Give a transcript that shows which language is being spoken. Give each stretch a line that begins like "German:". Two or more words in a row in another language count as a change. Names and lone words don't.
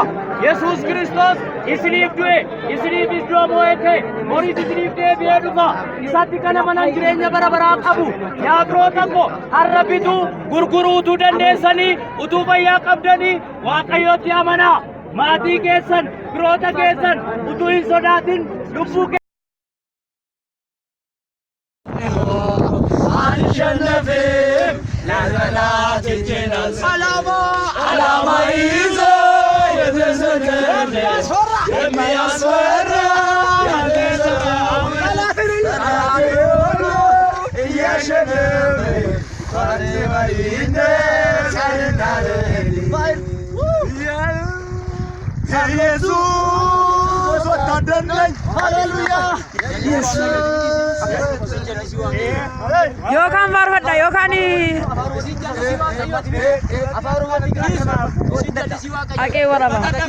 Oromo: yesus kristos isiniif du'e isiniifis du'a moo'ee moriis isiniif deebi'ee dhufa isatti kana manan jireenya bara baraa qabu yaa firoota koo har'a bituu gurguruu utuu dandeessanii utuu fayyaa qabdanii waaqayyotti amanaa maatii keessan firoota keessan utuu hin sodaatin lubbuu
Amharic: አንሸነፍም ለዘላት ይችላል ዓላማ ይዞ የተሰቀለ የሚያስፈራ ጠላትን ሁሉ እያሸነፈ ባሪነት ኢየሱስ ወታደር ነኝ ሃሌሉያ
Oromo: Yookaan faarfadha yookaan haqee waraba.